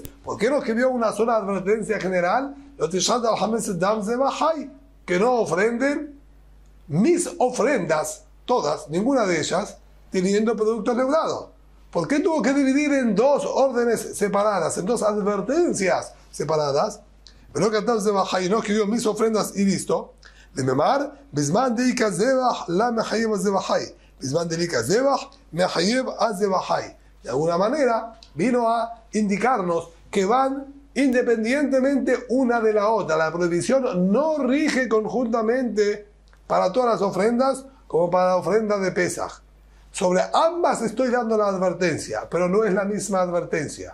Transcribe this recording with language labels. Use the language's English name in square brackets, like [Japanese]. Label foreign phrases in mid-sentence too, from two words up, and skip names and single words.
[Spanish] ¿Por qué no escribió una sola advertencia general? Que no ofrenden mis ofrendas, todas, ninguna de ellas, teniendo productos leudados. ¿Por qué tuvo que dividir en dos órdenes separadas, en dos advertencias separadas? Pero que entonces no escribió mis ofrendas y listo. [Aramaic] מדאמר, בזמן דליכא זבח לא מחייב זבחי. בזמן דליכא זבח מחייב זבחי. [Spanish] De alguna manera vino a indicarnos que van independientemente una de la otra. La prohibición no rige conjuntamente para todas las ofrendas como para la ofrenda de Pesaj. Sobre ambas estoy dando la advertencia, pero no es la misma advertencia.